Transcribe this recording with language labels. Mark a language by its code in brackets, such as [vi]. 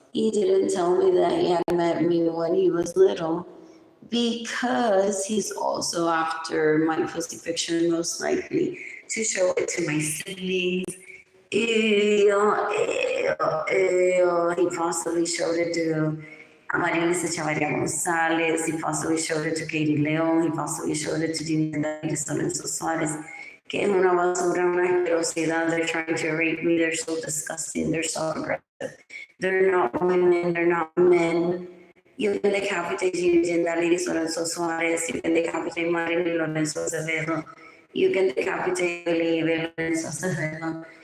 [en] He didn't tell me that he had met me when he was little, because he's also after my pussy picture, most likely to show it to my siblings. He possibly showed it to Amaryllis Echevarria Gonzalez. He possibly showed it to Katie Leon. He possibly showed it to Dinda Lorenzo Suarez. [es] Que es una basura, una asquerosidad. [en] They're trying to rape me. They're so disgusting. They're so aggressive. They're not women. They're not men. You can decapitate Dinda Lorenzo Suarez. You can decapitate Arlene Lorenzo Acevedo. You can decapitate Lorenzo Acevedo.